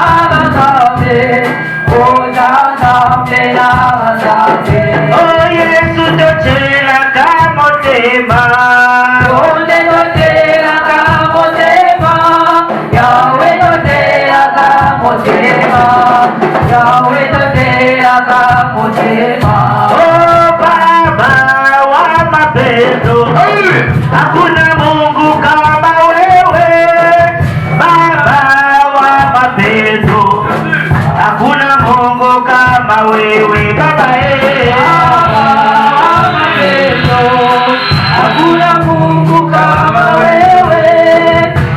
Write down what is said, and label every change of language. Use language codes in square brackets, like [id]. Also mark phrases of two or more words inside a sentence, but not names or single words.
[ln] banzambe, Yoza Nzambe na banzambe, oh Yesu tochela kamotema, tochela kamotema, Yahweh tochela kamotema, Yahweh tochela kamotema, [sw] oh Baba wa mapendo, hakuna Mungu kama wewe, Baba wa mapendo, hakuna Mungu kama wewe, Baba hakuna Mungu kama wewe,